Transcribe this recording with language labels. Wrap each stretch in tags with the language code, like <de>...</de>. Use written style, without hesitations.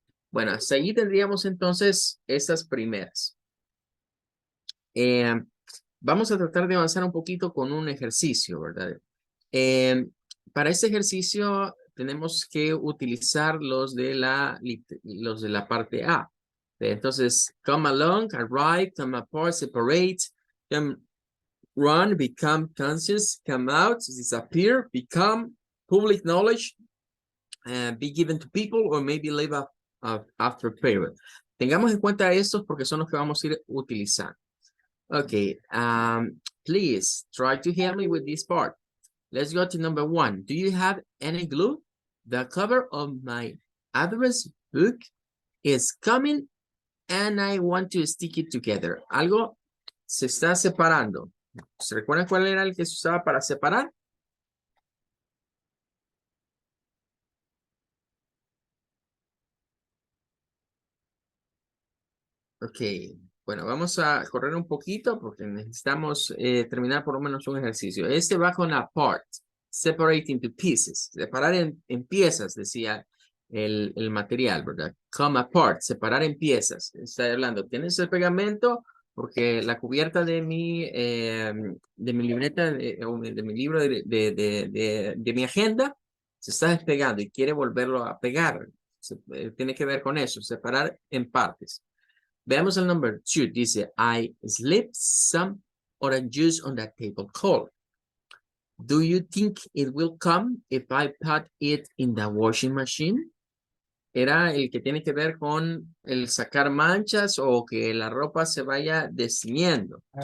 <es>Bueno, hasta allí tendríamos entonces estas primeras. Eh, Vamos a tratar de avanzar un poquito con un ejercicio, ¿verdad? Eh, para este ejercicio tenemos que utilizar los de la parte A.</es> <en>Entonces, come along, arrive, come apart, separate, come run, become conscious, come out, disappear, become public knowledge, be given to people, or maybe live after period.</en> <es>Tengamos en cuenta estos porque son los que vamos a ir utilizando.</es> <en>Okay, please try to help me with this part. Let's go to number 1. Do you have any glue? The cover of my address book is coming and I want to stick it together.</en> <es>Algo se está separando. ¿Se recuerdan cuál era el que se usaba para separar? Ok, bueno, vamos a correr un poquito porque necesitamos terminar por lo menos un ejercicio. Este va con</es> <en>apart, separate into pieces,</en> <es>separar en piezas, decía el material, ¿verdad?</es> <en>Come apart,</en> <es>separar en piezas. Está hablando, tienes el pegamento porque la cubierta de mi libreta, de mi libro, de mi agenda, se está despegando y quiere volverlo a pegar. Tiene que ver con eso, separar en partes. Veamos el number 2.</es> <en>Dice, I slipped some orange juice on that tablecloth. Do you think it will come if I put it in the washing machine?</en> <es>Era el que tiene que ver con el sacar manchas o que la ropa se vaya desciñendo.</es>